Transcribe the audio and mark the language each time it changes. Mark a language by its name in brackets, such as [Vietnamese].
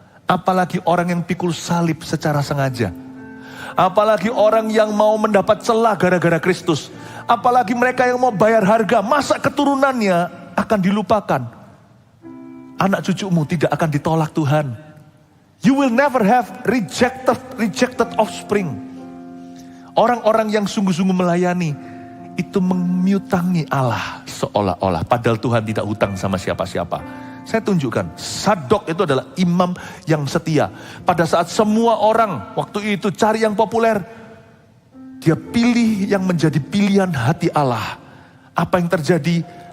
[Indonesian] Apalagi orang yang pikul salib secara sengaja. Apalagi orang yang mau mendapat celah gara-gara Kristus. Apalagi mereka yang mau bayar harga, masa keturunannya akan dilupakan. Anak cucumu tidak akan ditolak Tuhan. [English] You will never have rejected offspring. [Indonesian] Orang-orang yang sungguh-sungguh melayani, itu memiutangi Allah seolah-olah. Padahal Tuhan tidak hutang sama siapa-siapa. Saya tunjukkan, Sadok itu adalah imam yang setia. Pada saat semua orang waktu itu cari yang populer, dia pilih yang menjadi pilihan hati Allah. Apa yang terjadi?